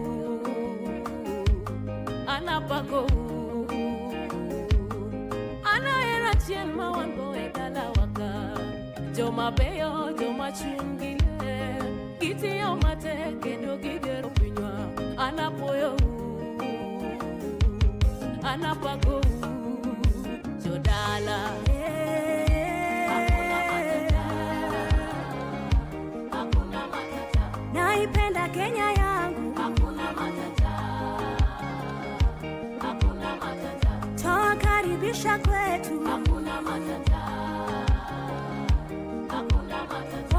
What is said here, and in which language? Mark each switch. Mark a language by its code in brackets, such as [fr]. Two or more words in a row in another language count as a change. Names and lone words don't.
[luo] anapako anahera chien ma wango e dala waka. Joma beyo, joma chungile, kiti yo mate, kendo gigero pinywa, anapuoyo anapako jodala. [sw] Naipenda Kenya yangu, hakuna matata, hakuna matata. Tawakaribisha kwetu, hakuna matata, hakuna matata.